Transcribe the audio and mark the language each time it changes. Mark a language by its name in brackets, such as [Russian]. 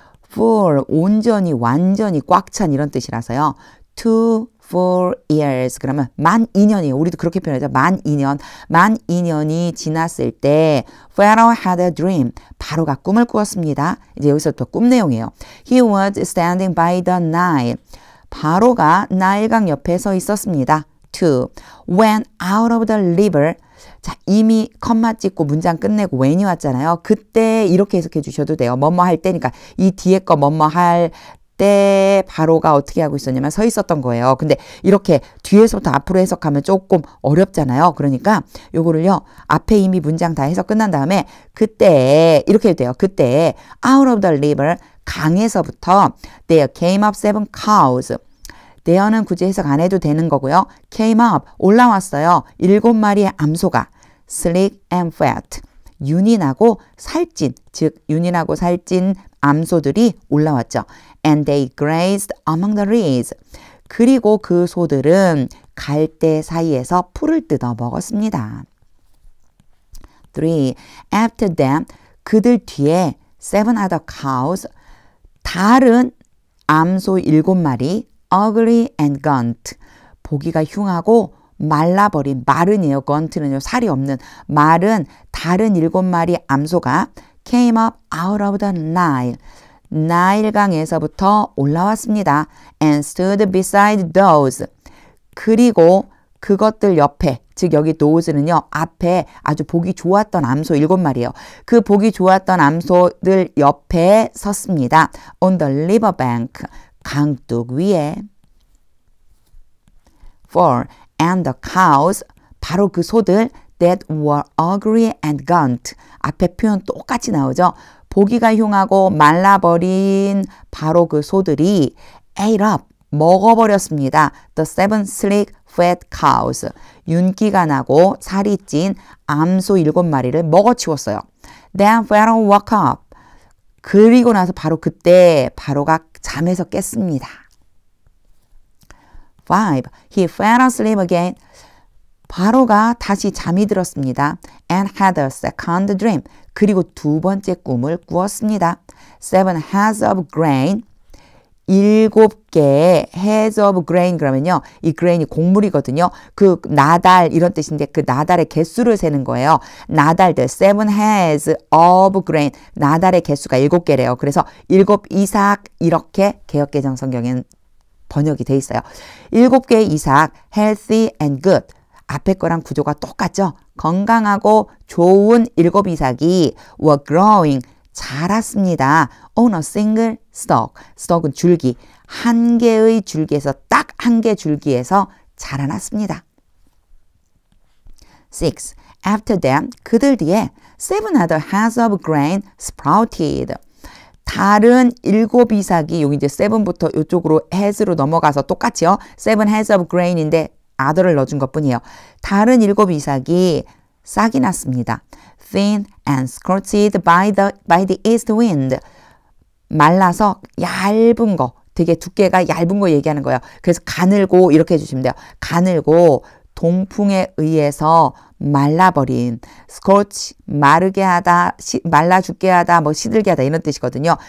[Korean] 4, 온전히 완전히 꽉 찬 이런 뜻이라서요. 2, [English] 4 years [Korean] 그러면 만 2년이에요. 우리도 그렇게 표현하죠. 만 2년. 만 2년이 지났을 때 [English] Pharaoh had a dream. [Korean] 바로가 꿈을 꾸었습니다. 이제 여기서부터 꿈 내용이에요. [English] He was standing by the Nile. [Korean] 바로가 나일강 옆에 서 있었습니다. [English] 2. When out of the river. [Korean] 자, 이미 컴마 찍고 문장 끝내고 when이 왔잖아요. 그때 이렇게 해석해 주셔도 돼요. 뭐뭐 할 때니까 이 뒤에 거 뭐뭐 할 때 바로가 어떻게 하고 있었냐면 서 있었던 거예요. 근데 이렇게 뒤에서부터 앞으로 해석하면 조금 어렵잖아요. 그러니까 요거를요. 앞에 이미 문장 다 해석 끝난 다음에 그때 이렇게 해도 돼요. 그때 [English] out of the river [Korean] 강에서부터 [English] there came up 7 cows. [Korean] there는 굳이 해석 안 해도 되는 거고요. [English] came up [Korean] 올라왔어요. 7마리의 암소가 [English] sleek and fat [Korean] 윤인하고 살찐 즉 윤인하고 살찐 암소들이 올라왔죠. [English] and they grazed among the reeds. [Korean] 그리고 그 소들은 갈대 사이에서 풀을 뜯어 먹었습니다. 3. [English] After them [Korean] 그들 뒤에 [English] 7 other cows [Korean] 다른 암소 7마리 [English] ugly and gaunt [Korean] 보기가 흉하고 말라버린 마른이에요. gaunt는요 살이 없는 마른 다른 7마리 암소가 [English] came up out of the Nile [Korean] 나일강에서부터 올라왔습니다. [English] and stood beside those [Korean] 그리고 그것들 옆에 즉 여기 those는요 앞에 아주 보기 좋았던 암소 7마리예요. 그 보기 좋았던 암소들 옆에 섰습니다. [English] on the river bank [Korean] 강둑 위에 4. [English] And the cows [Korean] 바로 그 소들 [English] that were ugly and gaunt [Korean] 앞에 표현 똑같이 나오죠. 보기가 흉하고 말라버린 바로 그 소들이 [English] ate up [Korean] 먹어버렸습니다. [English] The 7 sleek fat cows [Korean] 윤기가 나고 살이 찐 암소 7마리를 먹어치웠어요. [English] Then Pharaoh woke up [Korean] 그리고 나서 바로 그때 바로가 잠에서 깼습니다. [English] 5. He fell asleep again. [Korean] 바로가 다시 잠이 들었습니다. [English] And had a second dream. [Korean] 그리고 두 번째 꿈을 꾸었습니다. [English] 7 heads of grain. [Korean] 7개의 [English] heads of grain [Korean] 그러면요. 이 grain이 곡물이거든요. 그 나달 이런 뜻인데 그 나달의 개수를 세는 거예요. 나달들 [English] 7 heads of grain. [Korean] 나달의 개수가 7개래요. 그래서 7 이삭 이렇게 개역개정 성경에는 번역이 돼 있어요. 7개의 이삭 [English] healthy and good. [Korean] 앞에 거랑 구조가 똑같죠. 건강하고 좋은 7 이삭이 [English] were growing [Korean] 자랐습니다. [English] on a single stalk. stalk은 [Korean] 줄기. 한 개의 줄기에서 딱 한 개 줄기에서 자라났습니다. 6. [English] After them [Korean] 그들 뒤에 [English] 7 other heads of grain sprouted. [Korean] 다른 7 이삭이 여기 이제 7부터 이쪽으로 heads로 넘어가서 똑같이요. [English] 7 heads of grain [Korean] 인데 other를 넣어준 것뿐이에요. 다른 7 이삭이 싹이 났습니다. [English] thin and scorched by the east wind. [Korean] 말라서 얇은 거, 되게 두께가 얇은 거 얘기하는 거예요. 그래서 가늘고 이렇게 해주시면 돼요. 가늘고 동풍에 의해서 말라버린 scorch, 마르게 하다, 말라 죽게 하다, 뭐 시들게 하다 이런 뜻이거든요.